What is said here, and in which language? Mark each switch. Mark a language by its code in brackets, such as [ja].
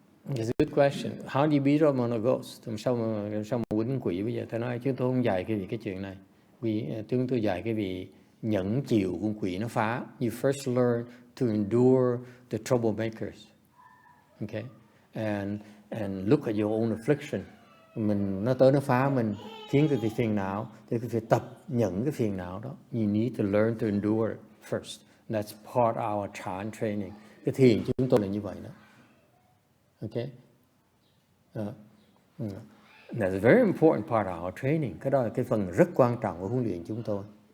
[en] It's a good question. How do you beat up on a ghost? [vi] Sao mà quýnh quỷ bây giờ? Tôi nói chúng tôi không dạy cái chuyện này. Chúng tôi dạy cái vị nhẫn chịu con quỷ nó phá. [en] You first learn to endure the troublemakers. Okay, and look at your own affliction. [vi] Nó tới nó phá mình, khiến cái phiền não, thì phải tập nhận cái phiền não đó. [en] You need to learn to endure it first. That's part of our Chan training. [vi] Cái thiền chúng tôi là như vậy đó. [en] Okay, that's a very important part of our training. [vi] Cái đó là cái phần rất quan trọng của huấn luyện chúng tôi.